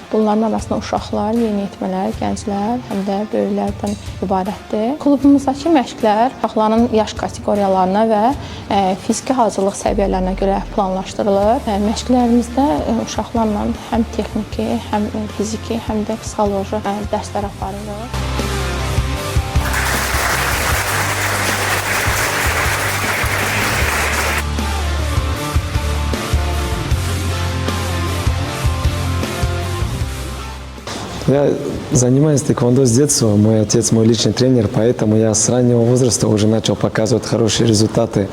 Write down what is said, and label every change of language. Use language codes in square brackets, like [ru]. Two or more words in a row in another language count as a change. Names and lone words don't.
[az] Bunların arasında uşaqlar, yeniyetmələr, gənclər, həm də böyüklərdən ibarətdir. Klubumuzdakı məşqlər uşaqların yaş kateqoriyalarına və fiziki hazırlıq səviyyələrinə görə planlaşdırılır. Məşqlərimizdə uşaqlarla həm texniki, həm fiziki, həm də psixoloji dərslər aparılır. [ru] Я занимаюсь тэквондо с детства. Мой отец мой личный тренер, поэтому я с раннего возраста уже начал показывать хорошие результаты.